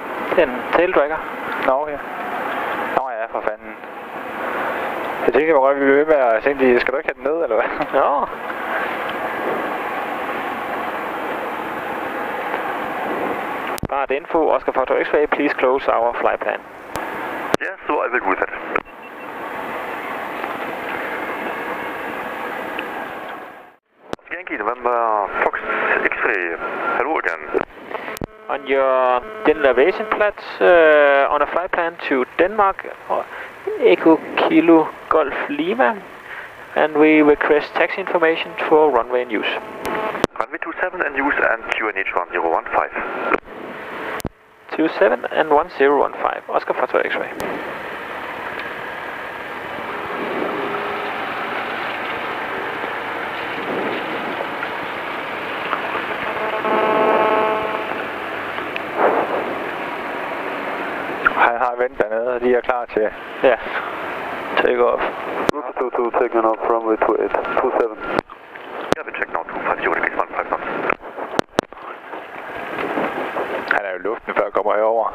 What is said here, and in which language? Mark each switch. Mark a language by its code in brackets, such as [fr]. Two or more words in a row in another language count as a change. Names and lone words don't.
[da] Det er en taildragger. Nå, okay. Nå ja, for fanden. Jeg tænkte, hvor vi vil med at tænke, skal du ikke have den ned, eller hvad? Ja. [en] Bart info, Oscar Foxtrot X-ray, please close our flight plan. Yes, so I will do that. Yankee November Fox X-ray, hello again. On your general aviation plat, on a flight plan to Denmark, Echo Kilo Golf Lima, and we request taxi information for runway and use. Runway 27 and use and QNH 1015. 27 and 1015, Oscar Foxtrot X-ray. [da] Han har vendt dernede, og de er klar til [en] take off. Route 22 taking off runway 28, 27. Yeah, we check now 250 degrees 15 knots. [da] Han er jo i luften, før kommer herover.